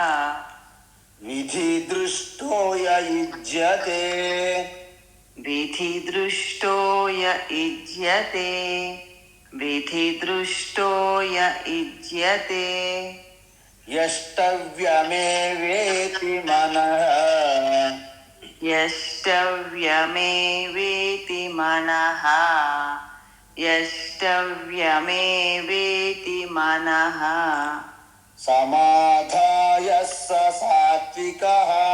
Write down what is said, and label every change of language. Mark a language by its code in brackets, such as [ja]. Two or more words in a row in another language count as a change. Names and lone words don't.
[sa] విధిదృష్టో య యుజ్యతే విధిదృష్టో య యుజ్యతే విధిదృష్టో య యుజ్యతే యష్టవ్యమేవేతి మనః यष्टव्यमेवेति मनः यष्टव्यमेवेति मनः समाधाय स सात्विकः